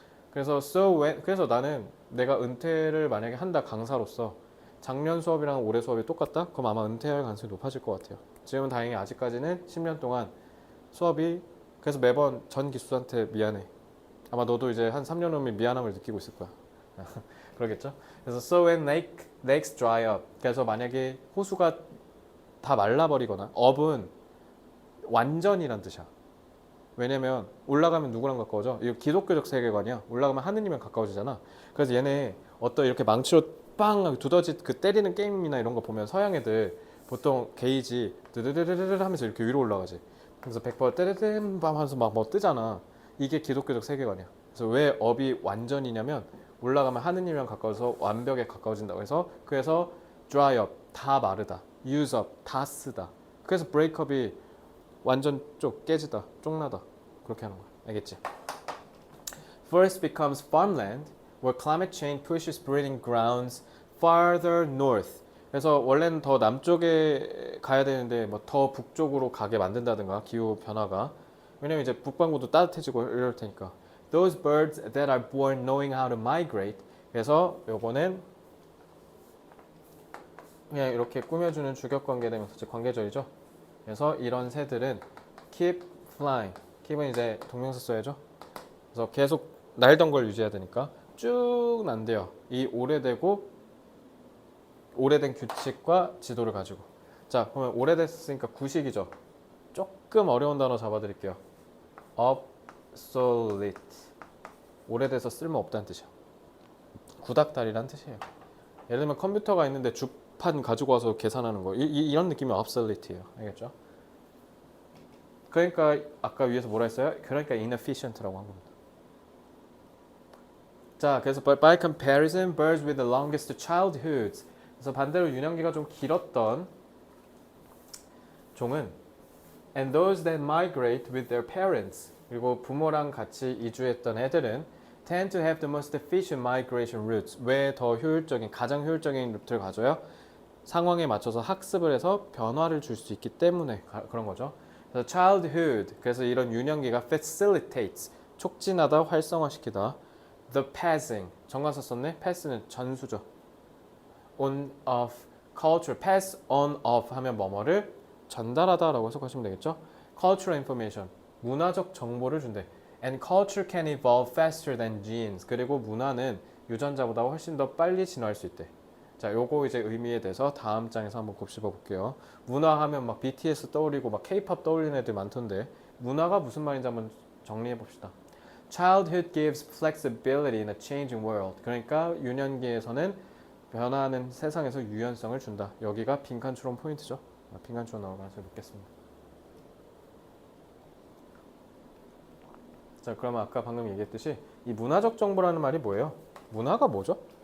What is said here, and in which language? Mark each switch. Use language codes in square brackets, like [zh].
[ko] 그래서 그래서 나는 내가 은퇴를 만약에 한다 강사로서 작년 수업이랑 올해 수업이 똑같다? 그럼 아마 은퇴할 가능성이 높아질 것 같아요. 지금은 다행히 아직까지는 10년 동안 수업이 그래서 매번 전 기수한테 미안해. 아마 너도 이제 한 3년 후면 미안함을 느끼고 있을 거야. 그러겠죠? [en] 그래서 so when lakes dry up. [ko] 그래서 만약에 호수가 다 말라버리거나 up은 완전이란 뜻이야. 왜냐면 올라가면 누구랑 가까워져? 이거 기독교적 세계관이야. 올라가면 하느님이랑 가까워지잖아. 그래서 얘네 어떤 이렇게 망치로 빵 두더지 그 때리는 게임이나 이런 거 보면 서양 애들 보통 게이지 드드드드드 하면서 이렇게 위로 올라가지. 그래서 100% 때르든 밤 하면서 막 뭐 뜨잖아. 이게 기독교적 세계관이야. 그래서 왜 업이 완전이냐면 올라가면 하느님이랑 가까워서 완벽에 가까워진다고 해서 그래서 [en] dry up [ko] 다 마르다, [en] use up [ko] 다 쓰다. 그래서 [en] break up [ko] 이 완전 깨지다, 쪽나다 그렇게 하는 거야. 알겠지? [en] Forest becomes farmland where climate change pushes breeding grounds farther north. [ko] 그래서 원래는 더 남쪽에 가야 되는데 뭐 더 북쪽으로 가게 만든다든가 기후 변화가 왜냐면 이제 북반구도 따뜻해지고 이럴 테니까. [en] Those birds that are born knowing how to migrate. [ko] 그래서 요거는 그냥 이렇게 꾸며주는 주격관계되면서 관계절이죠. 그래서 이런 새들은 [en] keep flying. [ko] keep은 이제 동명사 써야죠. 그래서 계속 날던 걸 유지해야 되니까 쭉 난대요. 이 오래된 규칙과 지도를 가지고. 자, 그러면 오래됐으니까 구식이죠. 조금 어려운 단어 잡아드릴게요. obsolete. 오래돼서 쓸모없다는 뜻이야. 구닥다리란 뜻이에요. 예를 들면 컴퓨터가 있는데 주판 가지고 와서 계산하는 거. 이런 느낌이 obsolete예요. 알겠죠? 그러니까 아까 위에서 뭐라 했어요? 그러니까 inefficient라고 한 겁니다. [en] 자, 그래서 by comparison, birds with the longest childhoods. [ko] 그래서 반대로 유년기가 좀 길었던 종은 [en] and those that migrate with their parents. [ko] 그리고 부모랑 같이 이주했던 애들은 [en] tend to have the most efficient migration routes. [ko] 왜 더 효율적인, 가장 효율적인 루트를 가져요? 상황에 맞춰서 학습을 해서 변화를 줄 수 있기 때문에 그런 거죠. 그래서 childhood, 그래서 이런 유년기가 facilitates, 촉진하다, 활성화시키다. [en] The passing, [ko] 정관사 썼네? pass는 전수죠. on, off, culture, [en] pass on, [ko] off 하면 뭐뭐를 전달하다라고 해석하시면 되겠죠. [en] cultural information, [ko] 문화적 정보를 준대. [en] And culture can evolve faster than genes. [ko] 그리고 문화는 유전자보다 훨씬 더 빨리 진화할 수 있대. 자, 요거 이제 의미에 대해서 다음 장에서 한번 곱씹어 볼게요. 문화하면 막 BTS 떠올리고 막 K-pop 떠올리는 애들 많던데 문화가 무슨 말인지 한번 정리해 봅시다. [en] Childhood gives flexibility in a changing world. [ko] 그러니까 유년기에서는 변화하는 세상에서 유연성을 준다. 여기가 빈칸 추론 포인트죠. 빈칸 추론 나올 가능성이 높겠습니다. 자, 그러면 아까 방금 얘기했듯이 이 문화적 정보라는 말이 뭐예요? 문화가 뭐죠?